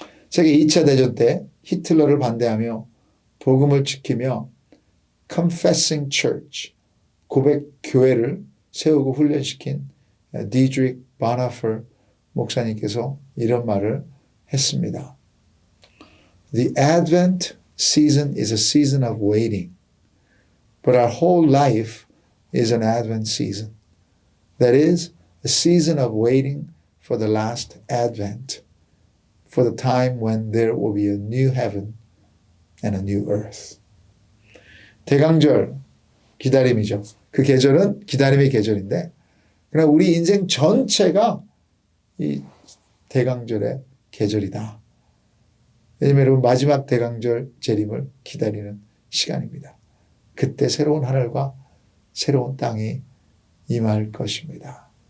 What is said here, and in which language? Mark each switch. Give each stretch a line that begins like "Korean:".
Korean: 세계 2차 대전 때 히틀러를 반대하며 복음을 지키며 Confessing Church, 고백 교회를 세우고 훈련시킨 디드릭 바나퍼 목사님께서 이런 말을 했습니다.
English: The Advent season is a season of waiting, but our whole life is an Advent season. That is, a season of waiting for the last Advent, for the time when there will be a new heaven and a new earth.
Korean: 대강절 기다림이죠. 그 계절은 기다림의 계절인데 그러나 우리 인생 전체가 이 대강절의 계절이다. 왜냐하면 여러분 마지막 대강절 재림을 기다리는 시간입니다. 그때 새로운 하늘과 새로운 땅이 임할 것입니다.